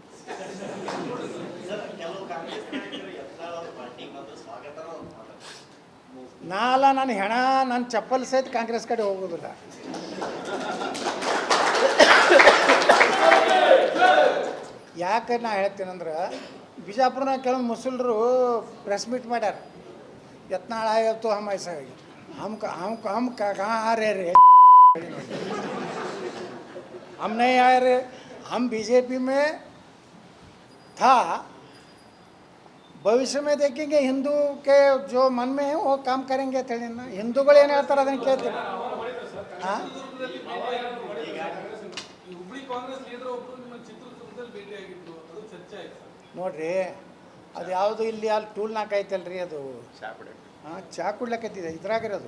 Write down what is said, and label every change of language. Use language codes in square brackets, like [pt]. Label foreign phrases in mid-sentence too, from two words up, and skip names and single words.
[kn] ನನ್ನ ಹೆಣ, ನನ್ನ ಚಪ್ಪಲ್ ಸಹಿತ ಕಾಂಗ್ರೆಸ್ ಕಡೆ ಹೋಗೋದಿಲ್ಲ. ಯಾಕೆ ನಾ ಹೇಳ್ತೀನಂದ್ರೆ, ಬಿಜಾಪುರನಾಗ ಕೆಲವೊಂದು ಮುಸಲ್ರು [en] press meet [kn] ಮಾಡ್ಯಾರ. [hi] यत्नाल आए तो हम ऐसा है, हम कहाँ आ रहे रे, हम नहीं आए रे, हम बीजेपी में था, भविष्य में देखेंगे, हिंदू के जो मन में है वो काम करेंगे. [kn] ಹಿಂದೂಗಳು ಏನು ಹೇಳ್ತಾರೆ ಅದನ್ನು ಕೇಳ್ತೀವಿ. ಹಾಂ, ನೋಡ್ರಿ, ಅದು ಯಾವುದು ಇಲ್ಲಿ ಅಲ್ಲಿ ಟೂಲ್ ನಾಲ್ಕು ಐತಲ್ರಿ, ಅದು ಚಾ ಕುಡ್ಲಕ್ಕೈತಿದೆ ಇದ್ರಾಗಿರೋದು.